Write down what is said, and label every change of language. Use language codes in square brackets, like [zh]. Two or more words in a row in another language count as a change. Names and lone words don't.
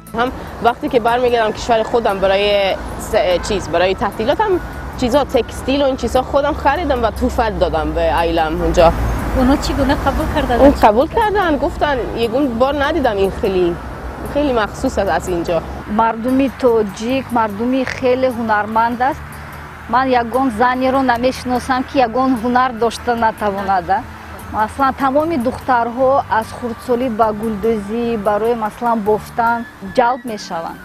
[fa] هم وقتی که برمیگردم کشور خودم برای برای تعطیلات هم چیزا تکستیل و این چیزا خودم خریدم و توفت دادم به عائله‌ام اونجا. اونا چگونه قبول کردن؟ اون قبول کردن، گفتن یه بار ندیدم این خیلی مخصوص است از اینجا. [tg] мардуми тоҷик мардуми хеле ҳунарманд аст. ман ягон занеро намешиносам ки ягон ҳунар дошта натавонада. маслан тамоми духтарҳо аз хурдсолӣ ба гулдӯзӣ барои маслан бофтан ҷалб мешаванд.